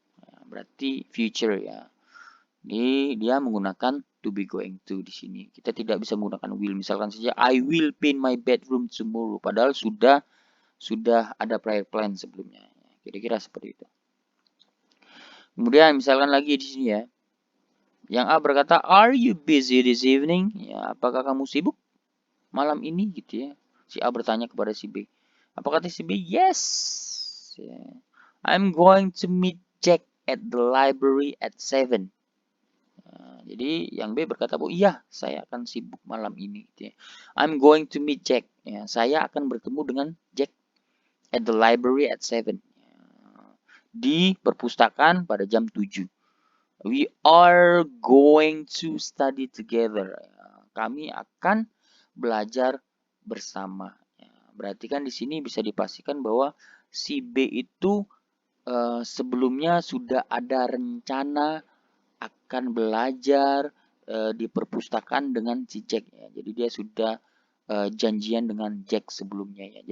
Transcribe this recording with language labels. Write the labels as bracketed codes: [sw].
[id] Ya, berarti future ya. Jadi dia menggunakan to be going to di sini. Kita tidak bisa menggunakan will. Misalkan saja I will paint my bedroom tomorrow. Padahal sudah ada prior plan sebelumnya. Kira-kira seperti itu. Kemudian misalkan lagi di sini ya. Yang A berkata, "Are you busy this evening?" Ya, apakah kamu sibuk malam ini gitu ya. Si A bertanya kepada si B. Apa kata si B? Yes. Ya. [en] I'm going to meet Jack at the library at 7. [id] Jadi yang B berkata bahwa iya saya akan sibuk malam ini. Gitu ya. I'm going to meet Jack. Ya, saya akan bertemu dengan Jack at the library at 7. Ya, di perpustakaan pada jam 7. [en] We are going to study together. [id] Ya, kami akan belajar bersama. Ya, berarti kan di sini bisa dipastikan bahwa si B itu sebelumnya sudah ada rencana akan belajar di perpustakaan dengan si Jack ya. Jadi dia sudah janjian dengan Jack sebelumnya ya.